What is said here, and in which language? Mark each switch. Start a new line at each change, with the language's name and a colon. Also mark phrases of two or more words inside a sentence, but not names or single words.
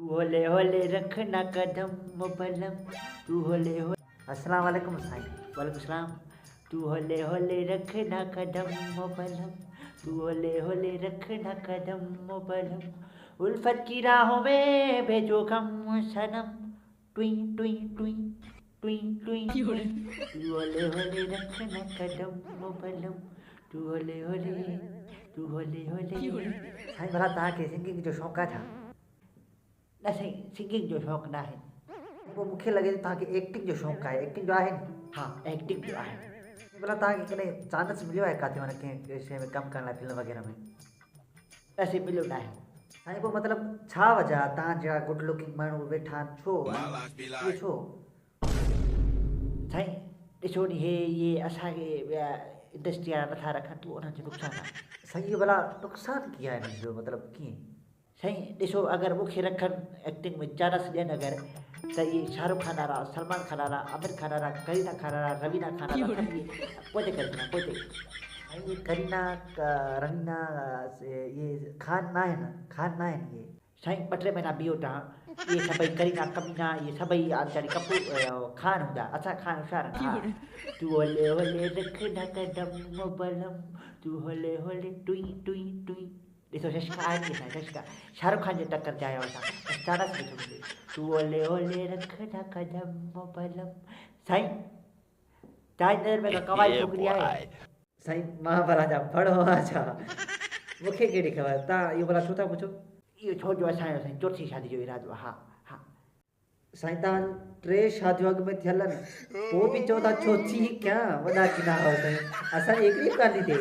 Hindi: होले होले रखना कदम बलम, तू होले होले।
Arabic: السلام عليكم साईं। وعليكم السلام.
Hindi: तू होले होले रखना कदम बलम, तू होले होले रखना कदम बलम, उल्फत की राहों में भेजो गम सनम, टुई टुई टुई टुई टुई। तू होले होले रखना कदम बलम, तू होले होले, तू होले होले।
Sindhi: साईं भला तव्हांखे सिंगिंग जो शौक़ु आहे छा? न साईं, सिंगिंग जो शौक़ु न आहे। पोइ मूंखे लॻे थो तव्हांखे एक्टिंग जो शौक़ु आहे। एक्टिंग जो आहे? हा, एक्टिंग जो आहे। भला तव्हांखे कॾहिं चांस मिलियो आहे किथे माना कंहिं शइ में कमु करण लाइ, फिल्म वग़ैरह में? न साईं, मिलियो न आहे। साईं पोइ मतिलबु छा वजह आहे तव्हां जहिड़ा
English: good looking
Sindhi: माण्हू वेठा आहिनि, छो इहो छो? साईं ॾिसो नी, इहे असांखे इंडस्ट्री वारा नथा रखनि, पोइ उन्हनि जो नुक़सानु आहे। साईं इहो भला नुक़सानु कीअं आहे हिननि जो, मतिलबु कीअं? साईं ॾिसो, अगरि मूंखे रखनि एक्टिंग में चांस ॾियनि अगरि, त इहे शाहरुख़ खान वारा, सलमान खान वारा, आमिर खान वारा, करीना खान वारा, रवीना खान वारा, पोइ करे छॾिया पोइ। ऐं इहे करीना रवीना इहे खान न आहिनि, खान न आहिनि इहे। साईं 2-3 महीना बीहो तव्हां, इहे सभई करीना कमीना, इहे सभई वीचारी कपूर खान हूंदा, असां खान होशियार आहिनि।
Hindi: तू होले होले रखना कदम बलम, तू होले होले टुई टुई टुई।
Sindhi: ॾिसो शशका आहे नी, साईं शशका शाहरुख़ खान जे टक्कर ते आयो असां, चांस ॾिठो मिले।
Hindi: तू होले होले रखना कदम बलम।
Sindhi: साईं तव्हांजी नज़र में कमाल छोकिरी आहे? साईं मां भला जा पढ़ो आहे छा, मूंखे कहिड़ी ख़बर। तव्हां इहो भला छो था पुछो? इहो छो जो असांजो साईं 4थी शादी जो इरादो आहे। हा हा साईं, तव्हां 3 शादियूं अॻु में थियल आहिनि, पोइ बि चओ था 4थी कयां, वॾा किना हो साईं, असांजी हिकिड़ी बि कान थी थिए।